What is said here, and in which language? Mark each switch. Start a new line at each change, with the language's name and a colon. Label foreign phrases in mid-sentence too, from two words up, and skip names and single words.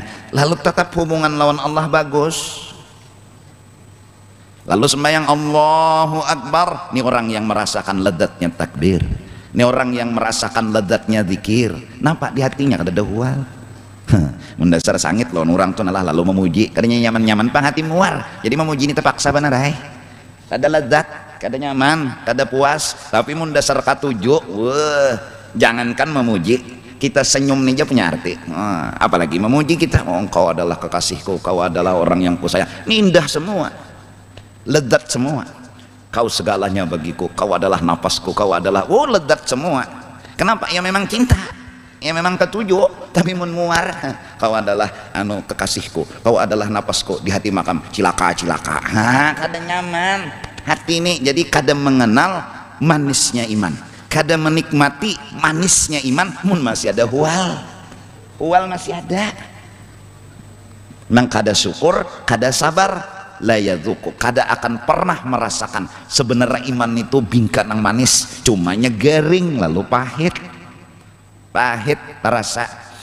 Indonesian: Lalu tetap hubungan lawan Allah bagus. Lalu sembahyang Allahu Akbar, ini orang yang merasakan ledatnya takbir, ini orang yang merasakan ledatnya zikir.
Banjar: Nampak di hatinya kada dahwal. Mendasar sangit loh orang tuh nalah lalu memuji, kadanya nyaman-nyaman pang hati muar. Jadi memuji ini terpaksa benar kada ledat, kada nyaman, kada puas. Tapi mendasar katujuk,
Indonesian: jangankan memuji, kita senyum nih aja punya arti. Apalagi memuji kita, engkau adalah kekasihku, kau adalah orang yang kusayang. Ini indah semua, ledat semua. Kau segalanya bagiku, kau adalah napasku, kau adalah ledat semua. Kenapa? Ya memang cinta, ya memang ketujuh.
Banjar: Tapi mun muar, kau adalah kekasihku, kau adalah napasku, di hati makam cilaka kada nyaman hati ini.
Indonesian: Jadi kada mengenal manisnya iman, kada menikmati manisnya iman.
Banjar: Mun masih ada hual masih ada, nang kada syukur, kada sabar,
Arabic: لا يذوق,
Banjar: kada akan pernah merasakan sebenarnya iman itu bingkat nang manis, cumanya garing lalu pahit terasa.